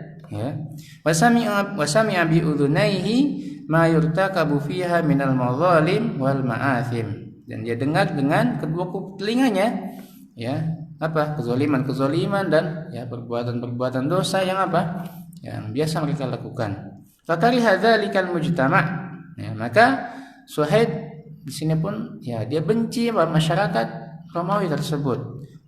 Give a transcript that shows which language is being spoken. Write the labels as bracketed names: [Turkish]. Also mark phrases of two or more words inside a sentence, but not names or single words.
[Arabic] وسمع بأذنيه ما يرتكب فيها من المظالم والمآثم, [Indonesian] dan dia dengar dengan kedua telinganya kezaliman dan perbuatan-perbuatan dosa yang yang biasa mereka lakukan. [Arabic] فكره ذلك المجتمع', [Indonesian] maka Suhaib di sini pun dia benci masyarakat Romawi tersebut.